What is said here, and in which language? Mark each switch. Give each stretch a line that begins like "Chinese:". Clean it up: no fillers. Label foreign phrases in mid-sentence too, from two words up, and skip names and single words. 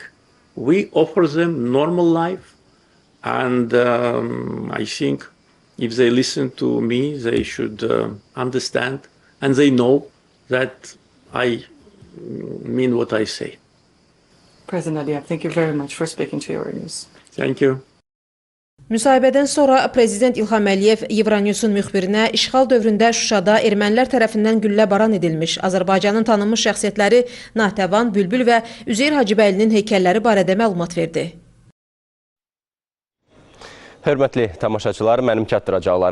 English: We offer them normal life, and I think if they listen to me, they should understand, and they know that I mean what I say. President Aliyev, thank you very much for speaking to Euronews. Thank you.
Azerbaijani: Müsahibədən sonra Prezident İlham Əliyev Euronewsun müxbirinə işğal dövründə Şuşada ermənilər tərəfindən güllə-baran edilmiş Azərbaycanın tanınmış şəxsiyyətləri Nahtəvan, Bülbül və Üzeyir Hacıbəylinin heykəlləri barədə məlumat verdi. Hörmətli tamaşaçılar, mənim çatdıracaqlarım bunlar idi.